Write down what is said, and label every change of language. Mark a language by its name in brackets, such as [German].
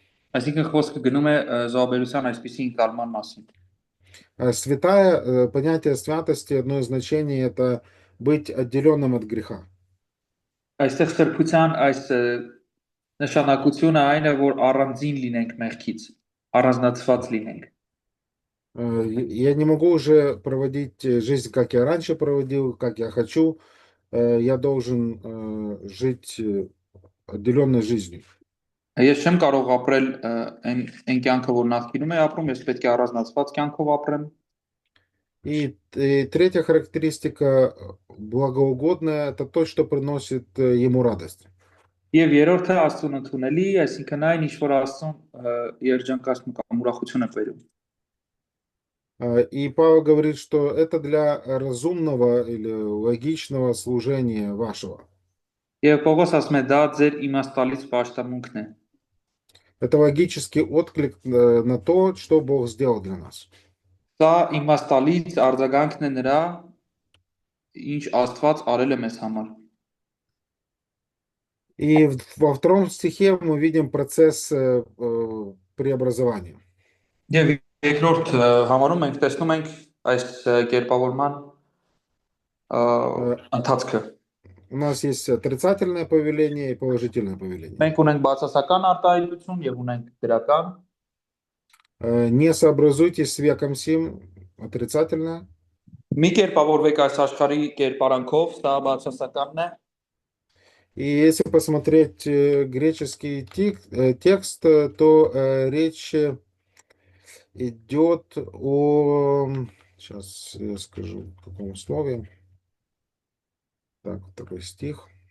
[Armenian] Այսինքն խոսքը գնում է զոհաբերության այսպիսի ընկալման մասին։ [Russian] Святая, понятие святости, одно из значений это быть отделенным от греха. [Armenian] Այստեղ սրբության այս նշանակությունը այն է, որ առանձին լինենք մեղքից, առանձնացված լինենք։ [Russian] Я не могу уже проводить жизнь, как я раньше проводил, как я хочу. Я должен жить отделенной жизнью. [Armenian] Ես չեմ կարող ապրել այն կյանքը, որ նախկինում եմ ապրում, ես պետք է առանձնացված կյանքով ապրեմ։ [Russian] И третья характеристика благоугодная — это то, что приносит ему радость. [Armenian] Եվ երրորդը Աստծուն ընդունելի, այսինքն այն ինչ որ Աստծուն երջանկացնում կամ ուրախություն է բերում։ [Russian] И Павел говорит, что это для разумного или логичного служения вашего. [Armenian] Եվ Պողոս ասում է դա ձեր իմաստալից պաշտամունքն է։ [Russian] Это логический отклик на то, что Бог сделал для нас. [Armenian] Սա իմաստալից արձագանքն է նրա, ինչ Աստված արել է մեզ համար։ [Russian] И во втором стихе мы видим процесс преобразования. [Armenian] Եվ երկրորդ համարում մենք տեսնում ենք այս կերպավորման Э, ընթացքը։ [Russian] У нас есть отрицательное повеление и положительное повеление. [Armenian] Մենք ունենք բացասական արտահայտություն եւ ունենք դրական։ [Russian] Не сообразуйтесь с веком сим, отрицательное. [Armenian] Մի կերպավորվեք այս աշխարհի կերպարանքով, սա բացասականն է։ [Russian] И если посмотреть греческий текст, то речь идет о... Сейчас я скажу, в каком слове. Так, второй стих.